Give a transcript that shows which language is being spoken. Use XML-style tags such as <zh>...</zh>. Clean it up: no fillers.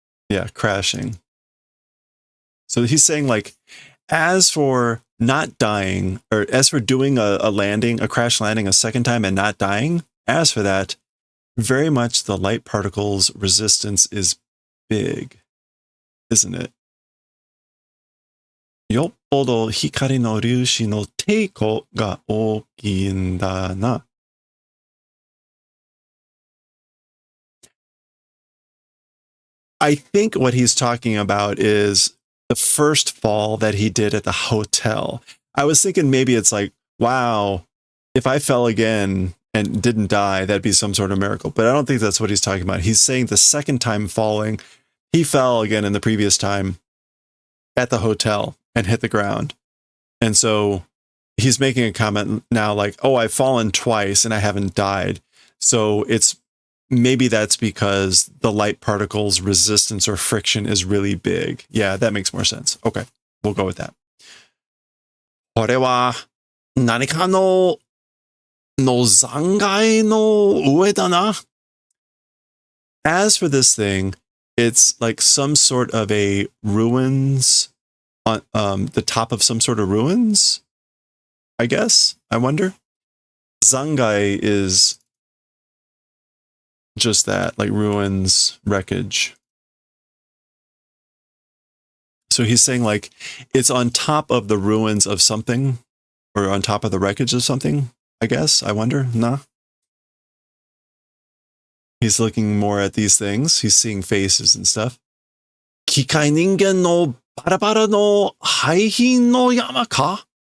<en>Yeah, crashing. So he's saying like, as for not dying, or as for doing a landing, a crash landing a second time and not dying, as for that, very much the light particles resistance is big, isn't it?</en> <ja>よっぽど光の粒子の抵抗が大きいんだな.</ja> <en>I think what he's talking about is the first fall that he did at the hotel. I was thinking maybe it's like, wow, if I fell again and didn't die, that'd be some sort of miracle. But I don't think that's what he's talking about. He's saying the second time falling, he fell again in the previous time at the hotel and hit the ground. And so he's making a comment now like, oh, I've fallen twice and I haven't died. So maybe that's because the light particle's resistance or friction is really big. Yeah, that makes more sense. Okay, we'll go with that.</en> <ja>これは何かの残骸の上だな.</ja> <en>As for this thing, it's like some sort of a ruins on the top of some sort of ruins, I guess. I wonder. Zangai is just that, like ruins, wreckage. So he's saying like it's on top of the ruins of something or on top of the wreckage of something, I guess. I wonder. Nah. He's looking more at these things. He's seeing faces and stuff.</en> <ja>機械人間のバラバラの廃品の山か?</ja>